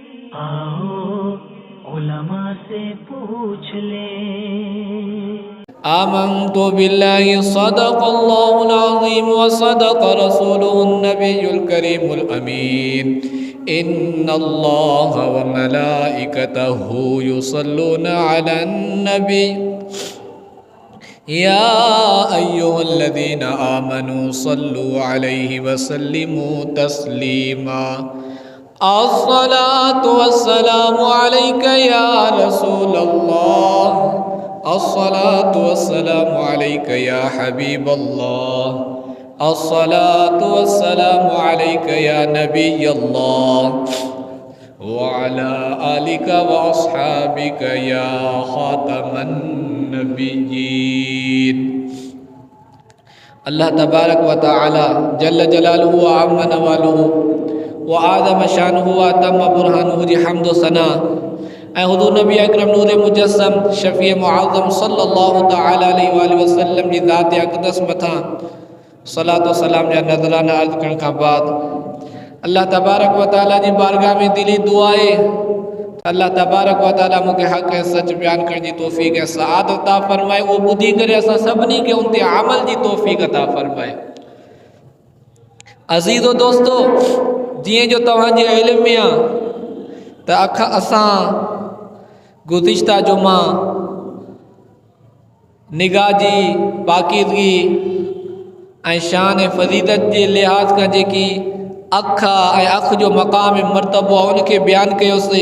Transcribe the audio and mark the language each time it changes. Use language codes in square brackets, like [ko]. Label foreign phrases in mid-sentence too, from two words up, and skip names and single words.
[ur] आओ उलमा से पूछ ले। [ar] آمنت بالله صدق الله العظيم وصدق رسوله النبي الكريم الأمين. إن الله وملائكته يصلون على النبي يا أيها الذين آمنوا صلوا عليه وسلموا تسليما. الصلاة والسلام عليك يا رسول الله، الصلاة والسلام عليك يا حبيب الله، الصلاة والسلام عليك يا نبي الله وعلى آلك وأصحابك يا خاتم النبيين. الله تبارك وتعالى جل جلاله وعم نواله وأعظم شأنه وأتم برهانه [sd] जी हम्द व सना ऐं हुज़ूर नबी अकरम नूर मुजस्सम शफ़ी मुअज़्ज़म [ar] صلى الله تعالى عليه وسلم [sd] जी ज़ात अक़दस मथां सलात व सलाम जा नज़राना अर्ज़ करण खां बाद [ar] الله تبارك وتعالى [sd] जी बारगाह में दिली दुआ आहे [ar] الله تبارك وتعالى [sd] मूंखे हक़ ऐं सच बयान करण जी तौफ़ीक़ ऐं सआदत अता फ़रमाए। उहो ॿुधी करे असां सभिनी खे उन ते अमल जी तौफ़ीक़ अता फ़रमाए। अज़ीज़ो दोस्तो, जीअं जो तव्हांजे इल्म में आहे त असां गुज़िश्ता जुमा निगाह जी पाकीज़गी ऐं शान ऐं फ़ज़ीलत जे लिहाज़ खां जेकी अख ऐं अख जो मक़ाम ऐं मर्तबो आहे उनखे बयानु कयोसीं।